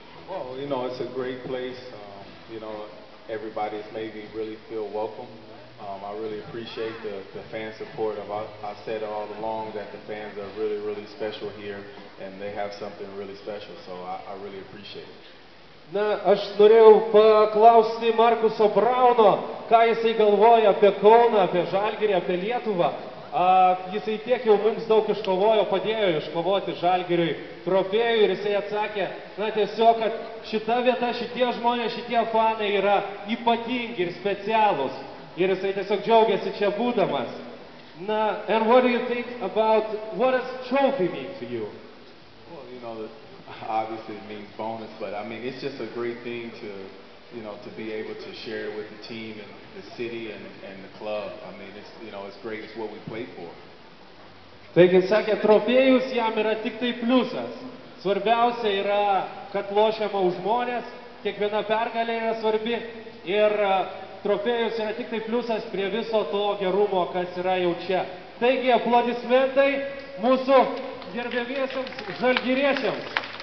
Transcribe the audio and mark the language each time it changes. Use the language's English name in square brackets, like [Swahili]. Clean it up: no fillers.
[English] Well, you know, it's a great place. You know, everybody's made me really feel welcome. I really appreciate the fan support. I've said all along that the fans are really, really special here, and they have something really special, so I really appreciate it. [Lithuanian] Na, aš norėjau paklausti Markuso Brauno, ką jisai galvoja apie Kauną, apie Žalgirį, apie Lietuvą. Jisai tiek jau mums daug iškovojo, padėjo iškovoti Žalgiriui trofėjų ir jisai atsakė, na tiesiog, kad šita vieta, šitie žmonės, šitie fanai yra ypatingi ir specialūs. Ir jisai tiesiog džiaugiasi čia būdamas. [English] Na, and what do you think about, what does trophy mean to you? Well, you know, obviously it means bonus, but I mean, it's just a great thing to, you know, to be able to share it with the team and the city and the club. I mean, it's, you know, it's great, it's what we play for. [Lithuanian] Taigi, sakė, trofėjus jam yra tik tai pliusas. Svarbiausia yra, kad lošiama už žmonės, kiekviena pergalė yra svarbi ir trofėjus yra tik tai pliusas prie viso to gerumo, kas yra jau čia. Taigi, aplodismentai mūsų gerbėmiesiams žalgiriečiams.